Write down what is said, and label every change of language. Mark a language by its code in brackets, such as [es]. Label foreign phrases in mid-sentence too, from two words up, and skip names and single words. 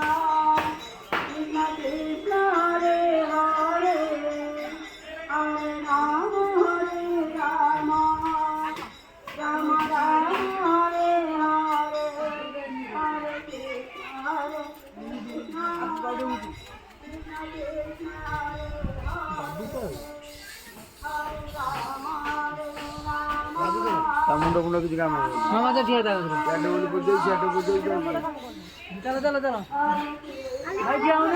[bn] Krishna Krishna, Hare Hare, Hare Rama, Hare Rama, Rama Rama, Hare Hare, Hare Krishna, Hare Krishna, Krishna Krishna, Hare Hare, Hare Rama, Hare Rama. মুন্ডা মুন্ডা কিছু কাম হবে আমাদের ঠিক আছে একটা বলে বুঝেছি একটা বুঝেছি চলো চলো চলো ভাই যাও না